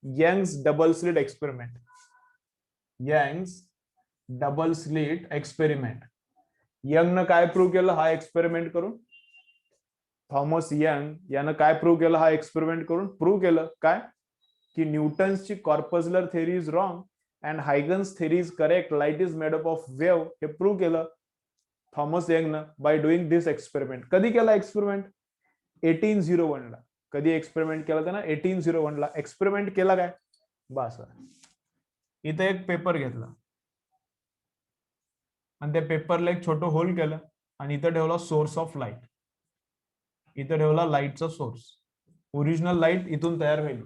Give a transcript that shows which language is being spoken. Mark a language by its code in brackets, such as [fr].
[mr] Young's double slit experiment, Young's double slit experiment, young न काय prove केलं हा एक्सपेरिमेंट करून, थॉमस यंग यानं काय प्रूव्ह केलं हा एक्सपेरिमेंट करून, प्रूव्ह केलं काय की न्यूटन्सची कॉर्पस्युलर [en] theory is wrong and Huygens theory is correct, light is made up of wave, [mr] हे प्रूव्ह केलं थॉमस यंगनं [en] By doing this experiment. [mr] कधी केला एक्सपेरिमेंट, 1801 ला। कधी एक्सपेरिमेंट केला त्यानं, 1801 ला एक्सपेरिमेंट केला काय, बस इथे एक पेपर घेतला आणि त्या पेपरला एक छोटं होल केलं आणि इथं ठेवला सोर्स ऑफ लाईट, इथं ठेवला लाईटचा सोर्स, ओरिजिनल लाईट इथून तयार होईल।